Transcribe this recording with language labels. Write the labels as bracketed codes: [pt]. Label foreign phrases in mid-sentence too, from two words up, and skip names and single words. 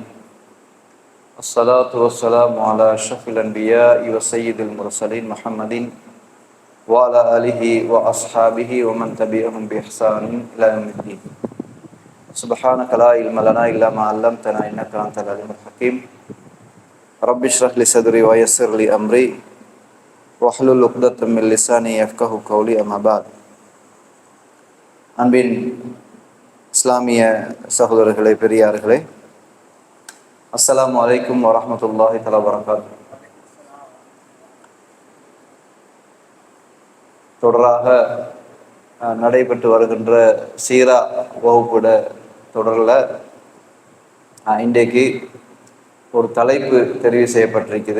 [ar] الصلاة والسلام على أشرف الأنبياء وسيد المرسلين محمد وعلى آله وأصحابه ومن تبعهم بإحسان إلى يوم الدين. سبحانك لا علم لنا إلا ما علمتنا إنك أنت العليم الحكيم. رب اشرح لي صدري ويسر لي أمري واحلل عقدة من لساني يفقهوا قولي. أما بعد. [ta] அன்பின் இஸ்லாமிய சகோதரர்களே, பெரியார்களே, [ar] السلام عليكم ورحمة الله تعالى وبركاته. [ta] தொடராக நடைபெற்று வருகின்ற சீரா வகுப்புட தொடரில் இன்றைக்கு ஒரு தலைப்பு தெரிவு செய்யப்பட்டிருக்குது.